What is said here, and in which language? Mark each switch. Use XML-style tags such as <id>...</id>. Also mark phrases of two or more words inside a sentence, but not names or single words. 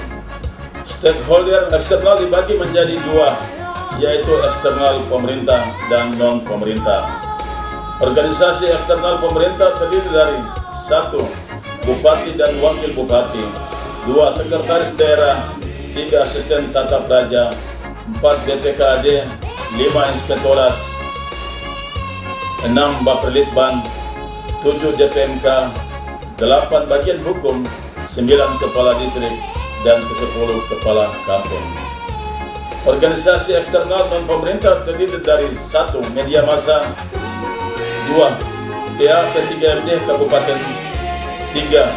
<id>Stakeholder eksternal dibagi menjadi 2, yaitu eksternal pemerintah dan non-pemerintah. Organisasi eksternal pemerintah terdiri dari 1. Bupati dan Wakil Bupati, 2. Sekretaris Daerah, 3. Asisten Tata Praja, 4. DPKAD, 5. Inspektorat, 6. Bapelitban, 7. DPMK, 8. Bagian Hukum, 9. Kepala Distrik, dan ke-10 Kepala Kampung. Organisasi eksternal non-pemerintah terdiri dari 1. Media massa, 2. TA P3MD Kabupaten, 3.</id>